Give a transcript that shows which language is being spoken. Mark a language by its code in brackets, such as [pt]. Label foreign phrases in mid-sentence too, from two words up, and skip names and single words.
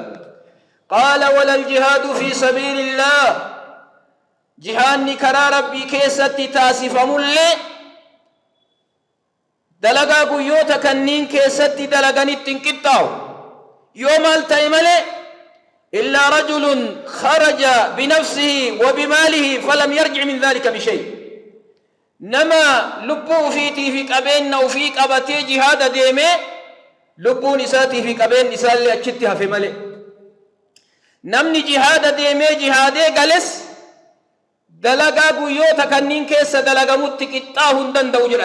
[ar] قال ولا الجهاد في سبيل الله, [om] jihaanni karaa rabbii keessatti taasifamullee dalagaa guyyoota kanniin keessatti dalaganitti hin qixxaawu. yoo maal ta'e malee [ar] إلا رجل خرج بنفسه وبماله فلم يرجع من ذلك بشيء, [om] nama lubbuu ufiitii fi qabeenya ufii qabatee jihaada deemee lubbuun isaatii fi qabeenyi isaallee achitti hafe malee. Namni jihaada deemee jihaadee gales dalagaa guyyoota kanniin keessa dalagamutti qixxaahuu hin danda'u jedhan.